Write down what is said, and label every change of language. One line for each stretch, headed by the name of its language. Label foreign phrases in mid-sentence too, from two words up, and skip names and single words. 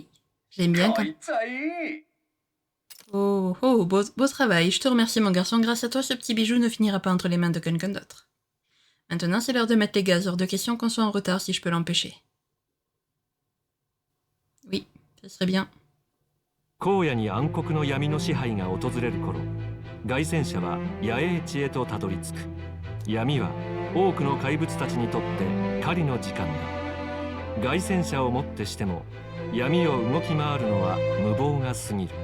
French: J'aime bien quand... Oh, oh, beau travail. Je te remercie, mon garçon. Grâce à toi, ce petit bijou ne finira pas entre les mains de quelqu'un d'autre. Maintenant, c'est l'heure de mettre les gaz. Hors de question qu'on soit en retard si je peux l'empêcher. Oui, ça serait bien.
Japanese: 荒野に暗黒の闇の支配が訪れる頃、凱旋者は野営地へとたどり着く。闇は多くの怪物たちにとって狩りの時間だ。凱旋者をもってしても闇を動き回るのは無謀が過ぎる。